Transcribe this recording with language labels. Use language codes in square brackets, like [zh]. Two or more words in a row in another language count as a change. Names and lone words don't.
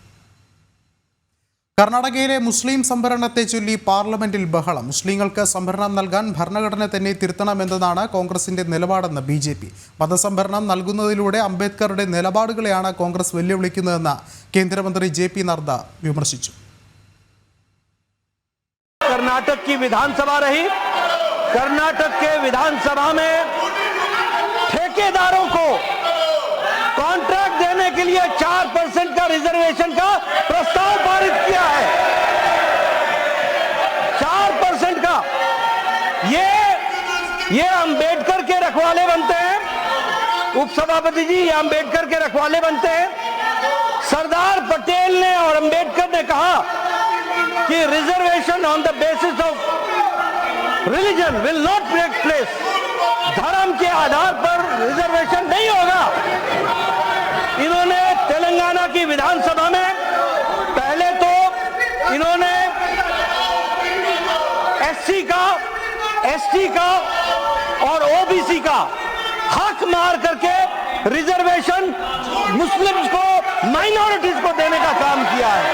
[ml] കർണാടകയിലെ മുസ്ലിം സംവരണത്തെ ചൊല്ലി പാർലമെന്റിൽ ബഹളം. മുസ്ലിങ്ങൾക്ക് സംവരണം നൽകാൻ ഭരണഘടന തന്നെ തിരുത്തണമെന്നതാണ് കോൺഗ്രസിന്റെ നിലപാടെന്ന് BJP. മതസംവരണം നൽകുന്നതിലൂടെ അംബേദ്കറുടെ നിലപാടുകളെയാണ് കോൺഗ്രസ് വെല്ലുവിളിക്കുന്നതെന്ന് കേന്ദ്രമന്ത്രി JP നദ്ദ വിമർശിച്ചു. [hi] कर्नाटक की विधानसभा रही, कर्नाटक के विधानसभा में ठेकेदारों को कॉन्ट्रैक्ट देने के लिए 4% का रिजर्वेशन का प्रस्ताव पारित किया है। 4% का ये अंबेडकर के रखवाले बनते हैं। उपसभापति जी, ये अंबेडकर के रखवाले बनते हैं। सरदार पटेल ने और अंबेडकर ने कहा कि [en] reservation on the basis of religion will not take place. [hi] धर्म के आधार पर रिजर्वेशन नहीं होगा। इन्होंने तेलंगाना की विधानसभा में पहले तो इन्होंने SC का, ST का और OBC का हक मार करके रिजर्वेशन मुस्लिम्स को, माइनॉरिटीज को देने का काम किया है।